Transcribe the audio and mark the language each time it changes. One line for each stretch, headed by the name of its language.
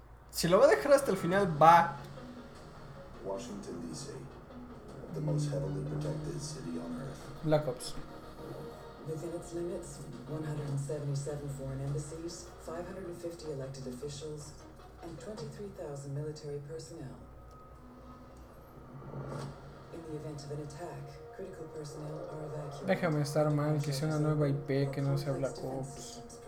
Spanish: Si lo va a dejar hasta el final, va.
English: Washington DC, the most heavily protected city on earth. Black Ops. Within its limits, 177 foreign embassies, 550 elected officials, and 23,000 military personnel. In the event of an attack, critical personnel are evacuated.
Spanish: Déjame estar mal, que sea una nueva IP, que no sea Black Ops.